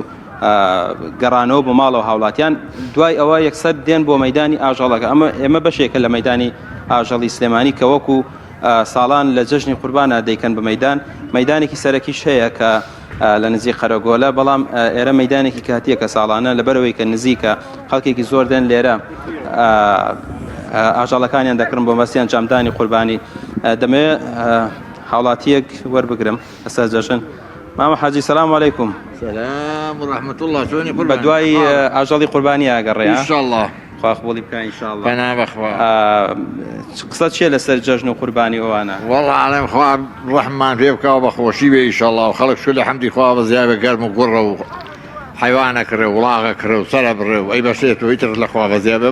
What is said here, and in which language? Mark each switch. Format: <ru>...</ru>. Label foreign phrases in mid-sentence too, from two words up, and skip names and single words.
<ckb>گەڕانەوە بۆ ماڵەوە هاوڵاتیان دوای ئەوە یەکسەر دێن بۆ مەیدانی ئاژەڵەکە ئێمە بەشێکە لە مەیدانی ئاژەڵی سلێمانی کە وەکو ساڵان لە جەژنی قوربانە دەیکەن بە مەیدانێکی سەرەکیش هەیە کە لە نزیک قەرەگۆلە بەڵام ئێرە مەیدانێکی کاتیە کە ساڵانە لەبەرەوەی کە نزیکە خەڵکێکی زۆر دێن لێرە ئاژەڵەکانیان دەکردن بۆ مەسییان جامدانی قوربانی دەمەوێت هاوڵاتیەک وەربگرم لەسەر جەژن مامە حاجی</ckb> <ar>سەلام عەلەیکوم. سلام ورحمة الله شلوني</ar> <ckb>بە دوای ئاژەڵی قوربانی ئاگەڕێ</ckb> <ar>إن شاء الله</ar> <ckb>خواخبوڵی بکە ئینشاءالله بەنا بەخوا قسە چیە لەسەر جەژن و قوربانی ئەوانە</ckb> <ar>والله عالم</ar> <ckb>خوا ڕەحمان پێ بکەوە بە خۆشی بێ ئینشاءالله و خەڵک شو لە حەمدی خوا بە زیابە گەرم و گوڕە و حیوانە کرێ وڵاغە کرێ و سەرە بڕێ و ئەی بەشێت و ئیتر لە خوا بە زیابە</ckb>